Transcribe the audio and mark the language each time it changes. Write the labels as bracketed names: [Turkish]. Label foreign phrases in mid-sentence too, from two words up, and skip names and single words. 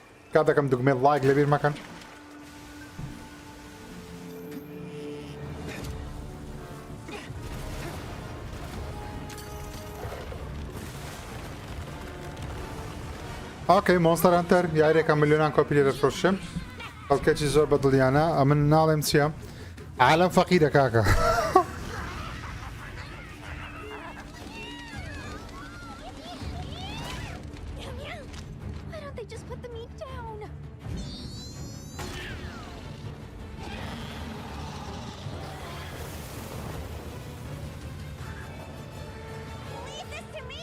[Central Kurdish] کاتێکم دوگمێت لایک لەبیر مەکەن ئۆکەی مۆنستەر هەنتەر یاریێکە ملیۆنان کۆپی لێ دەفرۆشم خەڵکێکی زۆر بەدڵیانە ئەمن ناڵێم چییە عالەم فەقیرە کاکە [English] Why don't they just put the meat down? Leave this to me!